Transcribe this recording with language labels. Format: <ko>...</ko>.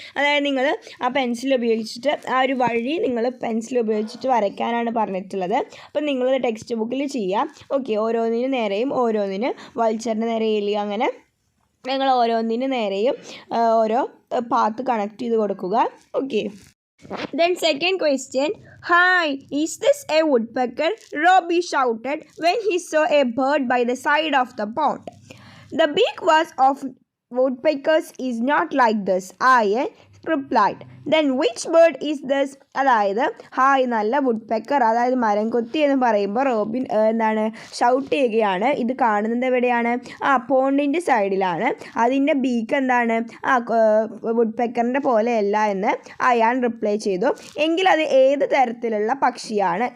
<ml>അതായത് നിങ്ങൾ ആ പെൻസിൽ ഉപയോഗിച്ചിട്ട് ആ ഒരു വഴി നിങ്ങൾ പെൻസിൽ ഉപയോഗിച്ചിട്ട് വരയ്ക്കാനാണ് പറഞ്ഞിട്ടുള്ളത്. അപ്പം നിങ്ങൾ ടെക്സ്റ്റ് ബുക്കിൽ ചെയ്യാം. ഓക്കെ, ഓരോന്നിന് നേരെയും ഓരോന്നിന് വൾച്ചറിന് നേരെ എലി, അങ്ങനെ നിങ്ങൾ ഓരോന്നിന് നേരെയും ഓരോ പാത്ത് കണക്ട് ചെയ്ത് കൊടുക്കുക. Okay.</ml> <en>Then second question, hi, is this a woodpecker? Robbie shouted when he saw a bird by the side of the pond. The beak was of woodpeckers is not like this, I replied. Then which bird is this?</en> <ml>അതായത് hi നല്ല woodpecker, അതായത് മരം കൊത്തി എന്ന് പറയുമ്പോൾ Robin shout ചെയ്യുകയാണ്. ഇത് കാണുന്നത് എവിടെയാണ്? പോണ്ടിൻ്റെ സൈഡിലാണ്. അതിൻ്റെ ബീക്ക് എന്താണ്? വുഡ്പെക്കറിൻ്റെ പോലെയല്ല എന്ന് അയാൾ റിപ്ലൈ ചെയ്തു. എങ്കിൽ അത് ഏത് തരത്തിലുള്ള പക്ഷിയാണ്?</ml>